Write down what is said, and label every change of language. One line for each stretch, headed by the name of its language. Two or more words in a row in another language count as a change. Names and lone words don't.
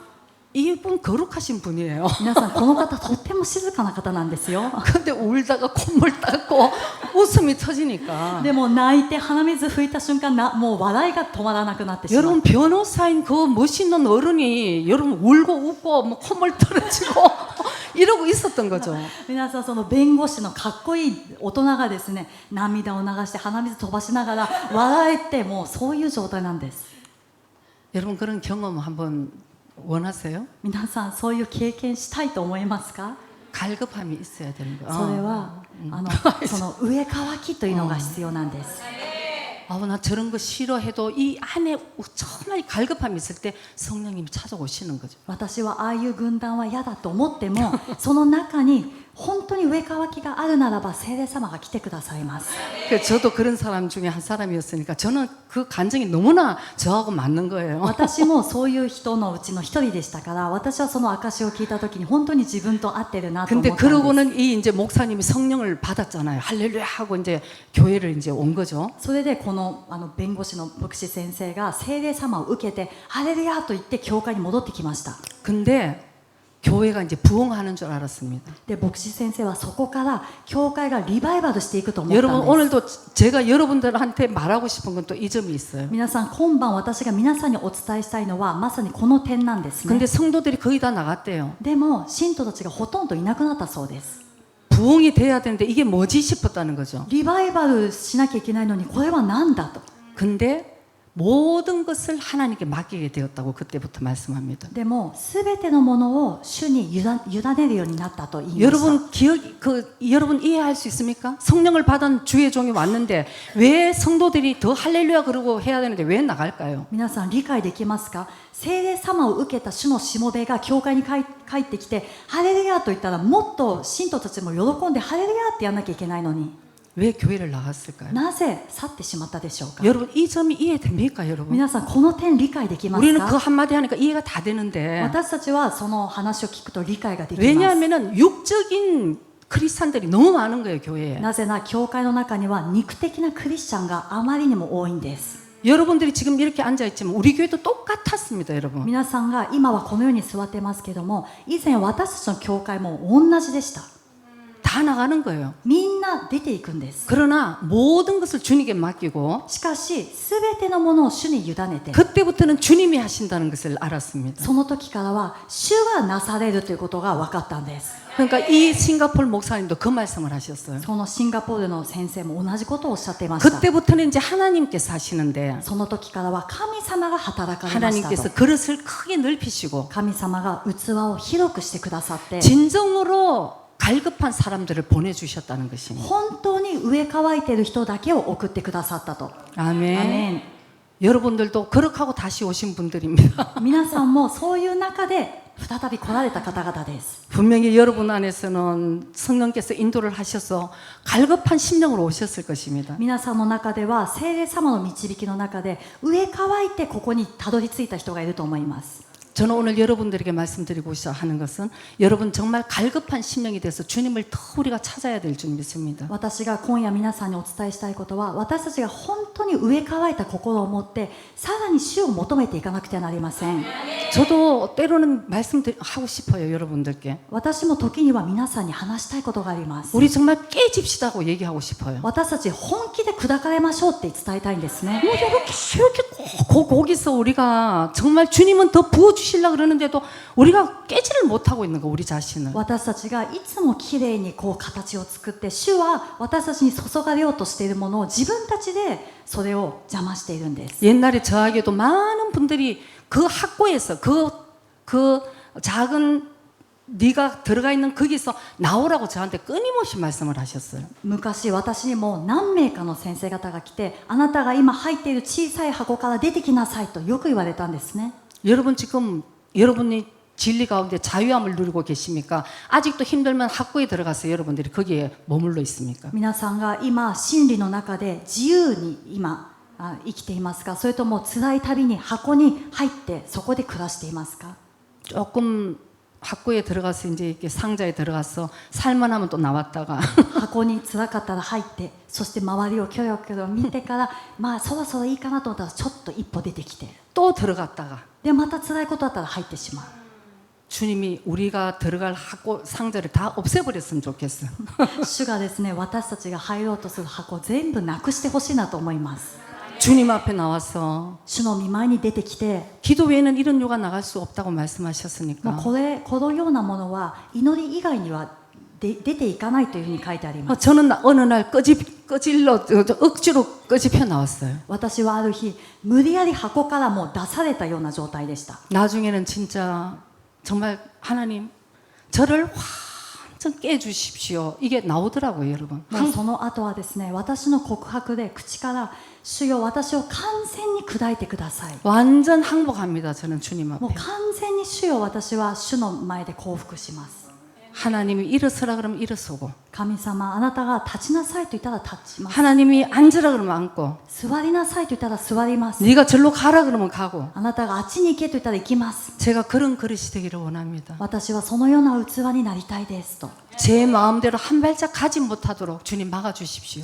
Korean: 이분 거룩하신 분이에요.
Japanese: 皆さんこの方とっても静かな方なんですよ
Korean: 근데 울다가 콧물 닦고 웃음이 터지니까
Japanese: でも泣いて鼻水拭いた瞬間もう笑いが止まらなくなってしまう
Korean: 여러분 변호사인 그 멋있는 어른이 여러분 울고 웃고 뭐 콧물 떨어지고 이러고 있었던 거죠.
Japanese: 皆さんその弁護士のかっこいい大人がですね涙を流して鼻水飛ばしながら笑えてもうそういう状態なんです
Korean: 여러분 그런 경험 한번 원하세요?
Japanese: 皆さんそういう経験したいと思いますか
Korean: 갈급함이 있어야 되는 거예요.
Japanese: それはその上乾きというのが必要なんです
Korean: 나 저런 거 싫어해도 이 안에 정말 갈급함이 있을 때 성령님이 찾아오시는 거죠.
Japanese: 私はああいう軍団は嫌だと思ってもその中に本当に上乾きがあるならば聖霊様が来てくださいます。
Korean: 저도 그런 사람 중에 한 사람이었으니까 저는 그 감정이 너무나 저하고 맞는 거예요.
Japanese: 私もそういう人のうちの一人でしたから私はその証を聞いた時に本当に自分と合ってるなと思
Korean: 근데
Japanese: ったんです。
Korean: 그러고는 이 이제 목사님이 성령을 받았잖아요. 할렐루야 하고 이제 교회를 이제 온 거죠.
Japanese: それでこの弁護士の牧師先生が聖霊様を受けてハレルヤと言って教会に戻ってきました。
Korean: 근데 교회가 이제 부흥하는 줄 알았습니다.
Japanese: で牧師先生はそこから教会がリバイバルしていくと思った
Korean: 여러분
Japanese: んです。
Korean: 오늘도 제가 여러분들한테 말하고 싶은 건 또 이 점이 있어요.
Japanese: 皆さん今晩私が皆さんにお伝えしたいのはまさにこの点なんですね。
Korean: 근데 성도들이 거의 다 나갔대요.
Japanese: でも信徒たちがほとんどいなくなったそうです。
Korean: 부흥이 돼야 되는데 이게 뭐지 싶었다는 거죠.
Japanese: リバイバルしなきゃいけないのにこれは何だと。
Korean: 근데 모든 것을 하나님께 맡기게 되었다고 그때부터 말씀합니다.
Japanese: でも全てのものを主に委ねるようになったと言いました。
Korean: 여러분 여러분 이해할 수 있습니까? 성령을 받은 주의 종이 왔는데 왜 성도들이 더 할렐루야 그러고 해야 되는데 왜 나갈까요?
Japanese: 皆さん理解できますか？聖霊様を受けた主のしもべが教会に帰ってきてハレルヤと言ったらもっと信徒たちも喜んでハレルヤってやんなきゃいけないのに
Korean: 왜 교회를 나갔을까요?
Japanese: なぜ去ってしまったでしょうか？
Korean: 여러분 이 점이 이해됩니까, 여러분?
Japanese: 皆さんこの点理解できます
Korean: 우리는 그
Japanese: か？
Korean: 한마디 하니까 이해가 다 되는데
Japanese: 私たちはその話を聞くと理解ができます。
Korean: 왜냐하면은 육적인 크리스찬들이 너무 많은 거예요, 교회에.
Japanese: なぜなら教会の中には肉的なクリスチャンがあまりにも多いんです。
Korean: 여러분들이 지금 이렇게 앉아 있지만 우리 교회도 똑같았습니다, 여러분.
Japanese: 皆さんが今はこのように座ってますけども以前私たちの教会も同じでした。
Korean: 다 나가는 거예요.
Japanese: みんな出ていくんです。
Korean: 그러나 모든 것을 주님께 맡기고
Japanese: しかし全てのものを主に委ねて
Korean: 그때부터는 주님이 하신다는 것을 알았습니다.
Japanese: その時からは主がなされるということが分かったんです。
Korean: 그러니까 이 싱가포르 목사님도 그 말씀을 하셨어요.
Japanese: そのシンガポールの先生も同じことをおっしゃっていました。
Korean: 그때부터는 이제 하나님께서 하시는데
Japanese: その時からは神様が働かれましたと。
Korean: 하나님께서 그릇을 크게 넓히시고
Japanese: 神様が器を広くしてくださって
Korean: 진정으로 갈급한 사람들을 보내주셨다는 것입니다.
Japanese: 本当に上乾いている人だけを送ってくださったと。
Korean: 아멘.
Japanese: アメン。
Korean: 여러분들도 그렇게 다시 오신 분들입니다.
Japanese: 皆さんもそういう中で再び来られた方々です。
Korean: 분명히 여러분 안에서는 성령께서 인도를 하셔서 갈급한 심령으로 오셨을 것입니다.
Japanese: 皆さんの中では聖霊様の導きの中で上乾いてここにたどり着いた人がいると思います。
Korean: 저는 오늘 여러분들에게 말씀드리고 하는 것은 여러분 정말 갈급한 심령이 돼서 주님을 더 우리가 찾아야 될 줄 믿습니다.
Japanese: 私が今夜皆さんにお伝えしたいことは私たちが本当に上乾いた心を持ってさらに主を求めていかなくてはなりません。
Korean: 저도 때로는 말씀하고 싶어요, 여러분들께.
Japanese: 私も時には皆さんに話したいことがあります。
Korean: 우리 정말 깨집시다고 얘기하고 싶어요.
Japanese: 私たち本気で砕かれましょうって伝えたいんですね。
Korean: 뭐 이렇게 거기서 우리가 정말 주님은 더 부어주시려고 그러는데도 우리가 깨지를 못하고 있는 거, 우리 자신을.
Japanese: 私たちがいつもきれいにこう形を作って主は私たちに注がれようとしているものを自分たちでそれを邪魔しているんです。
Korean: 옛날에 저에게도 많은 분들이 그 학교에서 그 작은 네가 들어가 있는 거기서 나오라고 저한테 끊임없이 말씀을 하셨어요.
Japanese: 昔私にも何名かの先生方が来てあなたが今入っている小さい箱から出てきなさいとよく言われたんですね。
Korean: 여러분 지금 여러분이 진리 가운데 자유함을 누리고 계십니까? 아직도 힘들면 학교에 들어가서 여러분들이 거기에 머물러 있습니까?
Japanese: 皆さんが今真理の中で自由に今生きていますか？それとも辛い旅に箱に入ってそこで暮らしていますか？
Korean: 조금 학교에 들어가서 이제 이렇게 상자에 들어가서 살만하면 또 나왔다가
Japanese: 箱に辛かったら入ってそして周りをキョロキョロ見てからまあそろそろいいかなと思ったらちょっと一歩出てきて
Korean: 또 들어갔다가
Japanese: でまた辛いことあったら入ってしまう。
Korean: 주님이 우리가 들어갈 학교 상자를 다 없애버렸으면 좋겠어요.
Japanese: 主がですね私たちが入ろうとする箱全部なくしてほしいなと思います。
Korean: 주님 앞에 나와서
Japanese: 主の御前に出てきて
Korean: 기도 외에는 이런 요가 나갈 수 없다고
Japanese: もう
Korean: 말씀하셨으니까
Japanese: このようなものは祈り以外には出ていかないというふうに書いてあります。
Korean: 저는 어느 날 억지로 끄집혀 나왔어요.
Japanese: 私はある日無理やり箱からもう出されたような状態でした。
Korean: 나중에는 진짜 정말 하나님 저를 완전 깨주십시오. 이게 나오더라고요, 여러분.
Japanese: もうその後はですね、私の告白で口から主よ私を完全に砕いてください。
Korean: 완전 항복합니다. 저는 주님
Japanese: もう
Korean: 앞에.
Japanese: 完全に主よ私は主の前で降伏します。
Korean: 하나님이 일어서라 그러면 일어서고
Japanese: 神様あなたが立ちなさいと言ったら立ちます。
Korean: 하나님이 앉으라 그러면 앉고
Japanese: 座りなさいと言ったら座ります。
Korean: 네가 절로 가라 그러면 가고
Japanese: あなたがあっちに行けと言ったら行きます。
Korean: 제가 그런 그릇이 되기를 원합니다.
Japanese: 私はそのような器になりたいですと。
Korean: 제 마음대로 한 발짝 가지 못하도록 주님 막아주십시오.